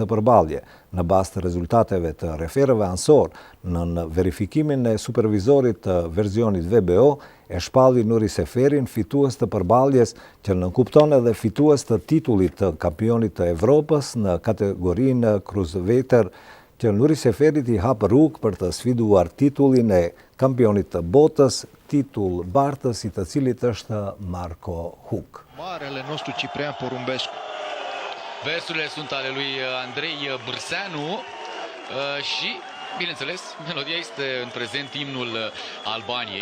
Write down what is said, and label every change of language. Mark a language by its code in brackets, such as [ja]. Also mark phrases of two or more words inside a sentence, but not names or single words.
[sq] përballje, në bazë të rezultateve të referëve ansor, në verifikimin e supervizorit të versionit VBO, e shpalli Nuri Seferin fitues të përballjes që nënkupton edhe fitues të titullit të kampionit të Evropës në kategorinë cruiserweight që Nuri Seferit i hap rrugë për të sfiduar titullin e kampionit të botës, titull bartës i të cilit është Marco Huc. [ro] Marele nostru Ciprian Porumbescu. Versurile sunt ale lui Andrei Bârseanu și, bineînțeles, melodia este în prezent imnul Albaniei.